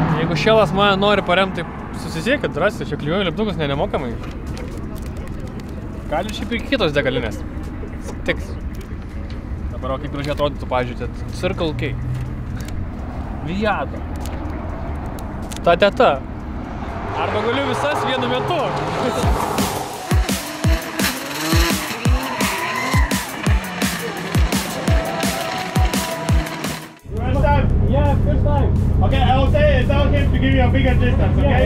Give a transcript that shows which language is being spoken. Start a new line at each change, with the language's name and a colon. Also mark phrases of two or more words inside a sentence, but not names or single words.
Lithuanian: Jeigu Šėlas mane nori paremti, susisiekit, drąsiai, čia klijuoju lipdukus nemokamai. Gali šiaip ir kitos degalinės. Tiks. Dabar kaip gražiai atrodytų, pažiūrėt, Circle K. Viado. Ta teta. Arba galiu visas vienu metu.
English: First time? Yeah, first time. Okay, I will say it's okay to give you a bigger distance, okay?